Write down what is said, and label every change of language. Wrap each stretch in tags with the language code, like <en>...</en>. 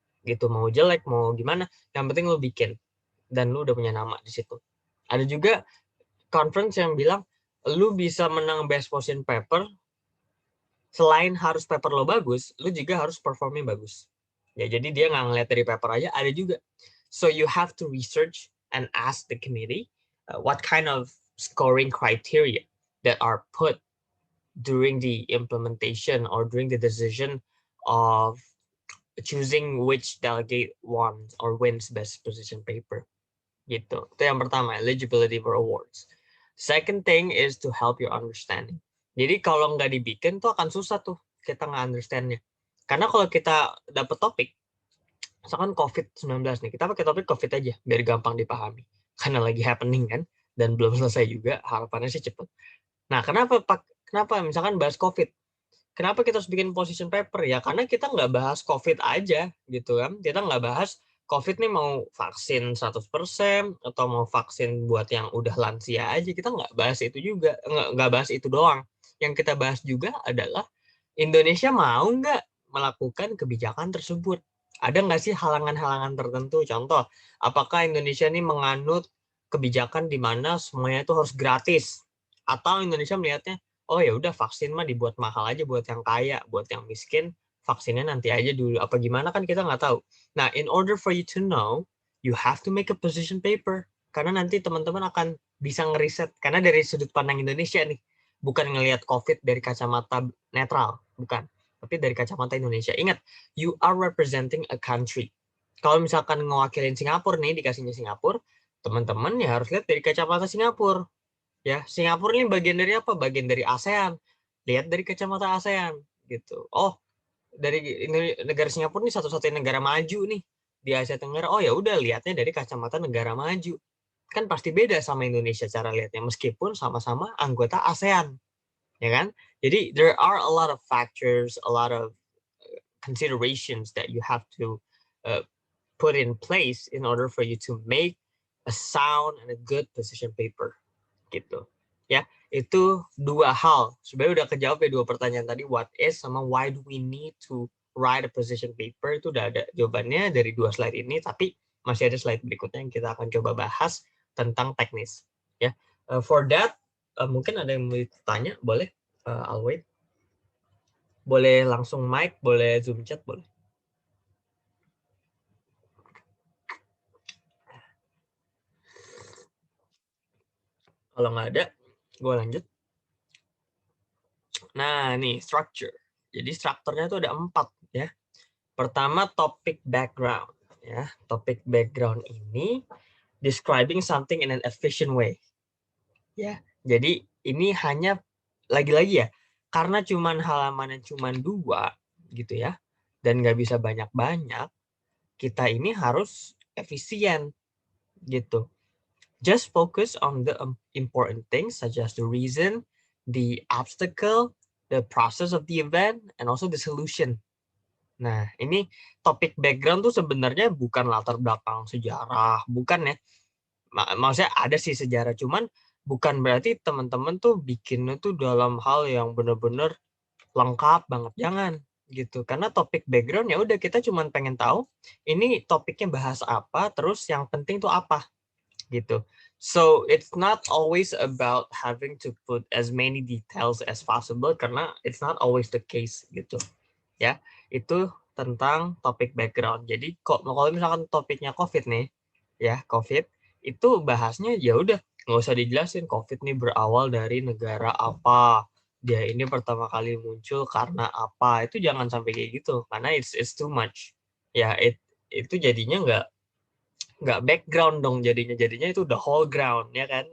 <id>Gitu, mau jelek, mau gimana, yang penting lu bikin. Dan lu udah punya nama di situ. Ada juga conference yang bilang lu bisa menang best position paper selain harus paper lo bagus, lu juga harus performnya bagus. Ya, jadi dia nggak ngeliat dari paper aja, ada juga.</id> <en>So you have to research and ask the committee what kind of scoring criteria that are put during the implementation or during the decision of choosing which delegate won or wins best position paper. Gitu.</en> <id>Itu yang pertama,</id> <en>eligibility for awards. Second thing is to help your understanding.</en> <id>Jadi kalau nggak dibikin tuh akan susah tuh kita nggak understand-nya. Karena kalau kita dapat topik, misalkan COVID-19 nih, kita pakai topik COVID aja biar gampang dipahami. Karena lagi happening kan, dan belum selesai juga, harapannya sih cepet. Nah, kenapa misalkan bahas COVID? Kenapa kita harus bikin position paper? Ya karena kita nggak bahas COVID aja gitu kan. Kita nggak bahas COVID nih mau vaksin 100% atau mau vaksin buat yang udah lansia aja. Kita nggak bahas itu juga. Nggak bahas itu doang. Yang kita bahas juga adalah Indonesia mau nggak melakukan kebijakan tersebut? Ada nggak sih halangan-halangan tertentu? Contoh, apakah Indonesia ini menganut kebijakan di mana semuanya itu harus gratis? Atau Indonesia melihatnya, oh ya udah vaksin mah dibuat mahal aja buat yang kaya, buat yang miskin vaksinnya nanti aja dulu. Apa gimana kan kita nggak tahu.</id> <en>Nah, in order for you to know, you have to make a position paper.</en> <id>Karena nanti teman-teman akan bisa ngeriset. Karena dari sudut pandang Indonesia nih, bukan ngelihat COVID dari kacamata netral, bukan. Tapi dari kacamata Indonesia.</id> <en>Ingat, you are representing a country.</en> <id>Kalau misalkan ngewakilin Singapura nih, dikasihnya Singapura, teman-teman ya harus lihat dari kacamata Singapura. Ya, Singapura ini bagian dari apa? Bagian dari ASEAN. Lihat dari kacamata ASEAN gitu. Oh, dari negara Singapura ini satu-satunya negara maju nih di Asia Tenggara. Oh ya udah, lihatnya dari kacamata negara maju. Kan pasti beda sama Indonesia cara lihatnya meskipun sama-sama anggota ASEAN, ya kan?</id> <en>Jadi there are a lot of factors, a lot of considerations that you have to uh, put in place in order for you to make a sound and a good position paper gitu.</en> <id>Ya, itu dua hal. Sebenarnya udah kejawab ya dua pertanyaan tadi,</id> <en>what is</en> <id>sama</id> <en>why do we need to write a position paper,</en> <id>itu udah ada jawabannya dari dua slide ini, tapi masih ada slide berikutnya yang kita akan coba bahas tentang teknis. Ya,</id> <en>for that</en> <id>mungkin ada yang mau ditanya, boleh.</id> <en>I'll wait.</en> <id>Boleh langsung mic, boleh Zoom chat, boleh. Kalau nggak ada, gue lanjut. Nah, nih structure. Jadi strukturnya tuh ada 4 ya. Pertama, topic background ya. Topic background ini</id> <en>describing something in an efficient way.</en> <id>Ya. Jadi ini hanya lagi-lagi ya, karena cuman halamannya cuman 2 gitu ya. Dan nggak bisa banyak-banyak, kita ini harus efisien gitu.</id> <en>Just focus on the important things such as the reason, the obstacle, the process of the event, and also the solution.</en> <id>Nah, ini topik background tuh sebenarnya bukan latar belakang sejarah, bukan ya. Maksudnya ada sih sejarah, cuman bukan berarti teman-teman tuh bikinnya tuh dalam hal yang benar-benar lengkap banget. Jangan gitu. Karena topik background ya udah, kita cuman pengen tahu ini topiknya bahas apa, terus yang penting tuh apa gitu.</id> <en>So it's not always about having to put as many details as possible</en> <id>karena</id> <en>it's not always the case gitu.</en> <id>Ya, itu tentang topik background. Jadi kalau misalkan topiknya COVID nih, ya COVID, itu bahasnya ya udah nggak usah dijelasin COVID nih berawal dari negara apa, dia ini pertama kali muncul karena apa. Itu jangan sampai kayak gitu karena</id> <en>it's too much.</en> <id>Ya, itu jadinya nggak background dong, jadinya itu</id> <en>the whole ground</en> <id>ya kan.</id>